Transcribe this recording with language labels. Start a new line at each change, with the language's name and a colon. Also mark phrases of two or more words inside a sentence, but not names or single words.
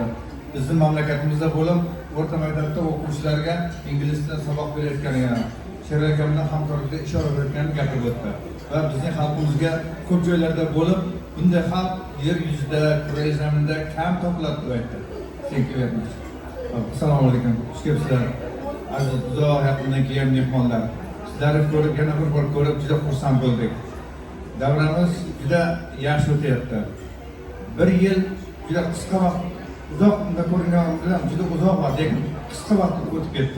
Uzbek: Bizning mamlakatimizda bo'lib, o'rta maktabda o'quvchilarga ingliz tilida saboq berayotganini, Sherali aka bilan hamkorlikda ish olib berayotganini gapirib o'tdi. Va bizning xalqimizga ko'p joylarda bo'lib, bunday xalq yer yuzida, kura zaminda kam topiladi deb aytdi.
English: Thank you very much.
Uzbek: Assalomu alaykum. Xush kelibsizlar. Aziz uzoq yaqindan kelgan mehmonlar. Sizlarni ko'rib, yana bir bor ko'rib juda xursand bo'ldik. Davramiz juda yaxshi o'tyapti. Bir yil juda qisqa vaqt, uzoq unda ko'ringanimiz bilan juda uzoq vaqt, lekin qisqa vaqt o'tib ketdi.